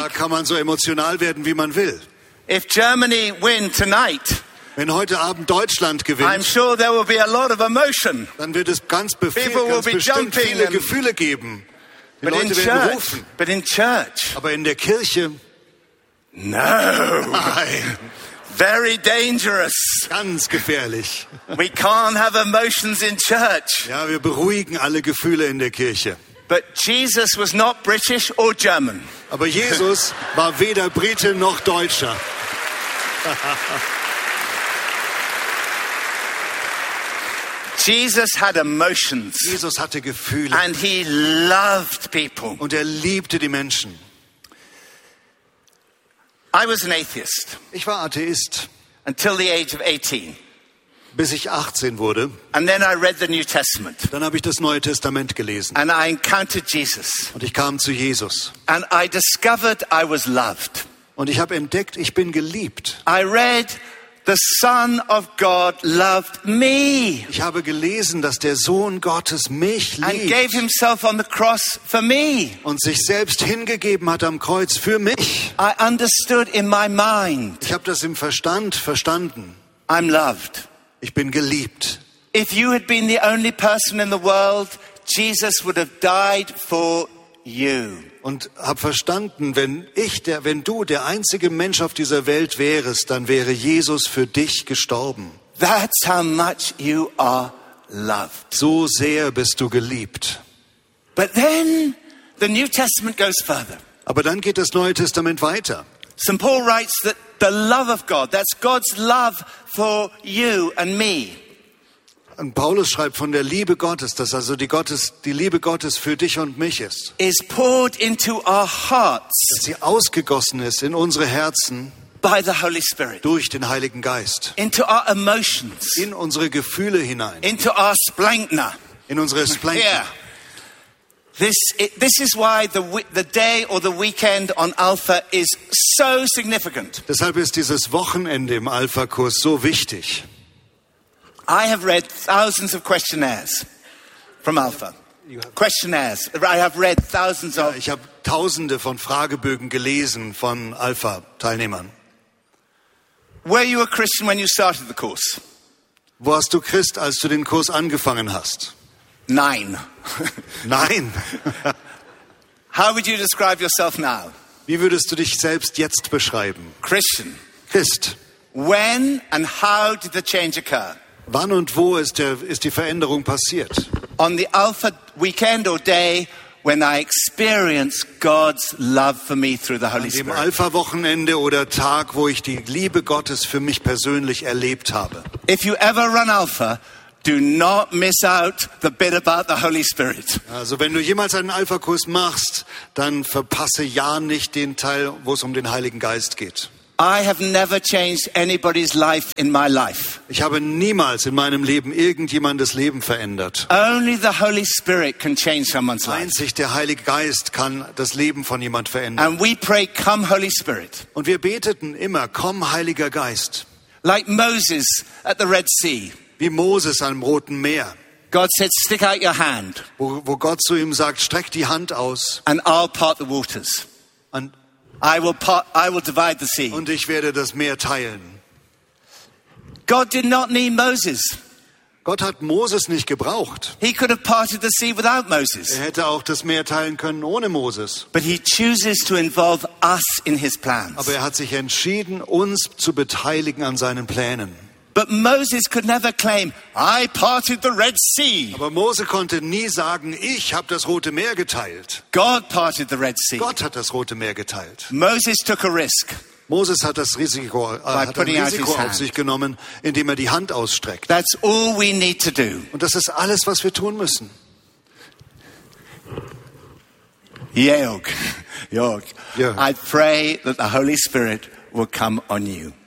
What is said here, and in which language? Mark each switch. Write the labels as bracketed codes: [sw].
[de] Da kann man so emotional werden, wie man will. [en] If Germany win tonight, [de] wenn heute Abend Deutschland gewinnt, [en] I'm sure there will be a lot of emotion. [de] Dann wird es ganz bestimmt viele Gefühle geben. Die Leute werden rufen. [en] But in church. [de] Aber in der Kirche? [en] No. [de] Nein. [en] Very dangerous. [de] Ganz gefährlich. [en] We can't have emotions in church. [de] Ja, wir beruhigen alle Gefühle in der Kirche. [en] But Jesus was not British or German. [de] Aber Jesus war weder Brite noch Deutscher. [en] Jesus had emotions. [de] Jesus hatte Gefühle. [en] And he loved people. [de] Und er liebte die Menschen. [en] I was an atheist. [de] Ich war Atheist. [en] Until the age of 18. [de] Bis ich 18 wurde. [en] And then I read the New Testament. [de] Dann habe ich das Neue Testament gelesen. [en] And I encountered Jesus. [de] Und ich kam zu Jesus. [en] And I discovered I was loved. [de] Und ich habe entdeckt, ich bin geliebt. [en] I read the Son of God loved me. [de] Ich habe gelesen, dass der Sohn Gottes mich liebt. [en] And gave himself on the cross for me. [de] Und sich selbst hingegeben hat am Kreuz für mich. [en] I understood in my mind. [de] Ich habe das im Verstand verstanden. [en] I'm loved. [de] Ich bin geliebt. [en] If you had been the only person in the world, Jesus would have died for you. [de] Und hab verstanden, wenn du der einzige Mensch auf dieser Welt wärest, dann wäre Jesus für dich gestorben. [en] That's how much you are loved. [de] So sehr bist du geliebt. [en] But then the New Testament goes further. [de] Aber dann geht das Neue Testament weiter. [en] St. Paul writes that the love of God, that's God's love for you and me. [de] Und Paulus schreibt von der Liebe Gottes, dass also die Liebe Gottes für dich und mich ist. [en] Is poured into our hearts. [de] Dass sie ausgegossen ist in unsere Herzen. [en] By the Holy Spirit. [de] Durch den Heiligen Geist. [en] Into our emotions. [de] In unsere Gefühle hinein. [en] Into our splenkna. [de] In unsere Splenkna. [en] Yeah. This is why the day or the weekend on Alpha is so significant. [de] Deshalb ist dieses Wochenende im Alpha-Kurs so wichtig. [en] I have read thousands of questionnaires from Alpha. Questionnaires. I have read thousands of. [de] Ich habe Tausende von Fragebögen gelesen von Alpha-Teilnehmern. [en] Were you a Christian when you started the course? [de] Warst du Christ, als du den Kurs angefangen hast? Nein. Nein. [en] How would you describe yourself now? [de] Wie würdest du dich selbst jetzt beschreiben? [en] Christian. [de] Christ. [en] When and how did the change occur? [de] Wann und wo ist die Veränderung passiert? [en] On the Alpha weekend or day when I experienced God's love for me through the Holy Spirit. [de] An dem Alpha Wochenende oder Tag, wo ich die Liebe Gottes für mich persönlich erlebt habe. [en] If you ever run Alpha, do not miss out the bit about the Holy Spirit. [de] Also, wenn du jemals einen Alpha Kurs machst, dann verpasse ja nicht den Teil, wo es um den Heiligen Geist geht. [en] I have never changed anybody's life in my life. [de] Ich habe niemals in meinem Leben irgendjemandes Leben verändert. [en] Only the Holy Spirit can change someone's life. [de] Einzig der Heilige Geist kann das Leben von jemand verändern. [en] And we pray, come Holy Spirit. [de] Und wir beteten immer, komm Heiliger Geist. [en] Like Moses at the Red Sea. [de] Wie Moses am Roten Meer. [en] God said, stick out your hand. [de] Wo Gott zu ihm sagt, streck die Hand aus. [en] And I'll part the waters. And I will divide the sea. [de] Und ich werde das Meer teilen. [en] God did not need Moses. [de] Gott hat Moses nicht gebraucht. [en] He could have parted the sea without Moses. [de] Er hätte auch das Meer teilen können ohne Moses. [en] But he chooses to involve us in his plans. [de] Aber er hat sich entschieden, uns zu beteiligen an seinen Plänen. [en] But Moses could never claim, I parted the Red Sea. [de] Aber Mose konnte nie sagen, ich habe das Rote Meer geteilt. [en] God parted the Red Sea. [de] Gott hat das Rote Meer geteilt. [en] Moses took a risk. [de] Moses hat das Risiko, auf sich genommen, indem er die Hand ausstreckt. [en] That's all we need to do. [de] Und das ist alles, was wir tun müssen. Jörg. [en] I pray that the Holy Spirit will come on you.